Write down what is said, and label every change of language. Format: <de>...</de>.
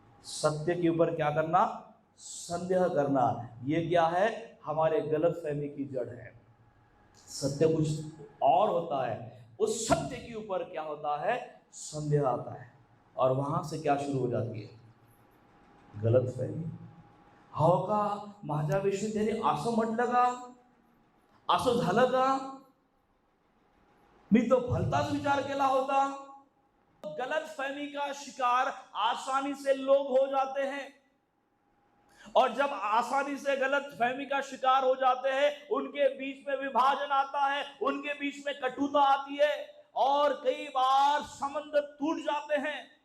<hi>सत्य के ऊपर क्या करना, संदेह करना। ये क्या है, हमारे गलतफहमी की जड़ है। सत्य कुछ और होता है, उस सत्य के ऊपर क्या होता है, संदेह आता है, और वहां से क्या शुरू हो जाती है, गलतफहमी।</hi> <mr>हो का, माझ्याविषयी त्याने असं म्हटलं का, असं झालं का, मी तो भलताच विचार केला होता।</mr> <hi>गलतफहमी का शिकार आसानी से लोग हो जाते हैं, और जब आसानी से गलतफहमी का शिकार हो जाते हैं, उनके बीच में विभाजन आता है, उनके बीच में कटुता आती है, और कई बार संबंध टूट जाते हैं।</hi>